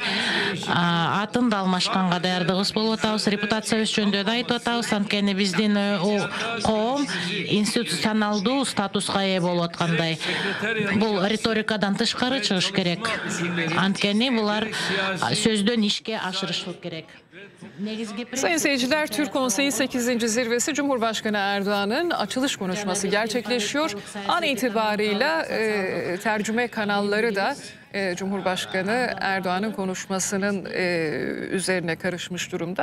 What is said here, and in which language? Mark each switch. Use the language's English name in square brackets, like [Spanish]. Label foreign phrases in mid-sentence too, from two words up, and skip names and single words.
[Kyrgyz] атын да алмашканга даярдыгыбыз болуп атабыз. Репутациябыз жөнүндө да айтып атабыз. Анткени биздин коом институционалдуу статуска ээ болуп аткандай. Бул риторикадан тышкары чыгыш керек. Анткени булар сөздөн ишке ашырышы керек. [Turkish] Sayın seyirciler, Türk Konseyi 8. Zirvesi Cumhurbaşkanı Erdoğan'ın açılış konuşması gerçekleşiyor. An itibarıyla tercüme kanalları da Cumhurbaşkanı Erdoğan'ın konuşmasının üzerine karışmış durumda.